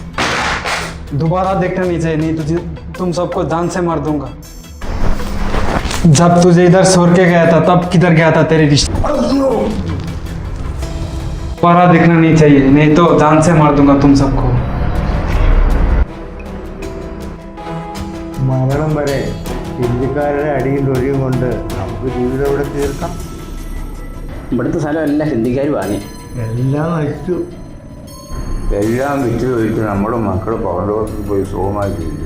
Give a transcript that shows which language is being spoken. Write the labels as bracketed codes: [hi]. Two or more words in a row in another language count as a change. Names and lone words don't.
[hi] दोबारा देखना नहीं चाहिए, नहीं तुझे तुम सबको जान से मार दूंगा। जब तुझे इधर छोड़ के गया था तब किधर गया था तेरे रिश्ते? दोबारा देखना नहीं चाहिए, नहीं तो जान से मार दूंगा तुम सबको। [ml] മരണം വരെ ഹിന്ദിക്കാരുടെ അടിയും തൊഴിയും കൊണ്ട് നമുക്ക് ജീവിതം ഇവിടെ തീർക്കാം. ഇവിടുത്തെ സ്ഥലം എല്ലാം ഹിന്ദിക്കാർ വാങ്ങി. എല്ലാം നശിച്ചു. എല്ലാം വിറ്റ് കഴിച്ച് നമ്മുടെ മക്കൾ പൗരലോകത്തിൽ പോയി സുഖമായി ജീവിക്കും.